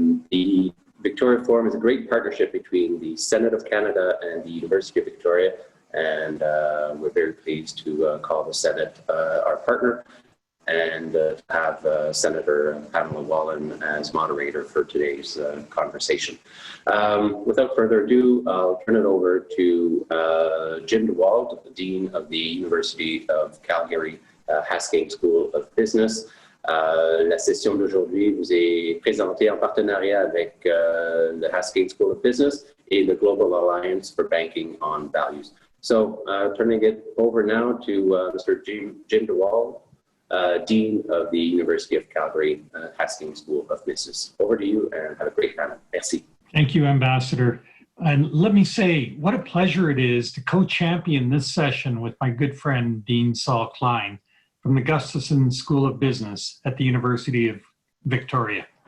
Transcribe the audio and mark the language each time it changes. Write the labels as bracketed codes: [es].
[en] The Victoria Forum is a great partnership between the Senate of Canada and the University of Victoria, and we're very pleased to call the Senate our partner and have Senator Pamela Wallin as moderator for today's conversation. Without further ado, I'll turn it over to Jim DeWald, Dean of the University of Calgary Haskayne School of Business. [fr] La session d'aujourd'hui vous est présentée en partenariat avec the Haskayne School of Business et the Global Alliance for Banking on Values. [en] So turning it over now to Mr. Jim DeWald, Dean of the University of Calgary Haskayne School of Business. Over to you and have a great time. [fr] Merci. [en] Thank you, Ambassador. And let me say, what a pleasure it is to co-champion this session with my good friend, Dean Saul Klein, from the Gustafson School of Business at the University of Victoria.